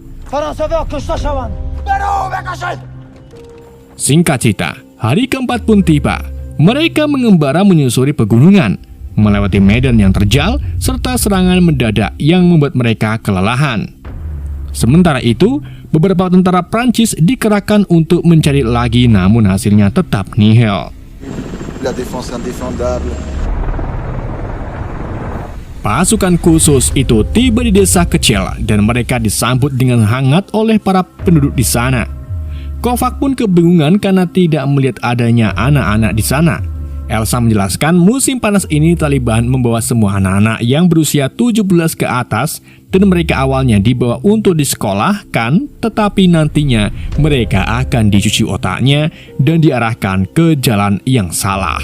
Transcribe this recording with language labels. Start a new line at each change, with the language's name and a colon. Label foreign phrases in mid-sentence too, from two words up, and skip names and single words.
Indonesian: Singkat cerita, hari keempat pun tiba. Mereka mengembara menyusuri pegunungan, melewati medan yang terjal, serta serangan mendadak yang membuat mereka kelelahan. Sementara itu, beberapa tentara Prancis dikerahkan untuk mencari lagi, namun hasilnya tetap nihil.
French: La défense indéfendable.
Indonesian: Pasukan khusus itu tiba di desa kecil dan mereka disambut dengan hangat oleh para penduduk di sana. Kovac pun kebingungan karena tidak melihat adanya anak-anak di sana. Elsa menjelaskan musim panas ini Taliban membawa semua anak-anak yang berusia 17 ke atas dan mereka awalnya dibawa untuk disekolahkan, tetapi nantinya mereka akan dicuci otaknya dan diarahkan ke jalan yang salah.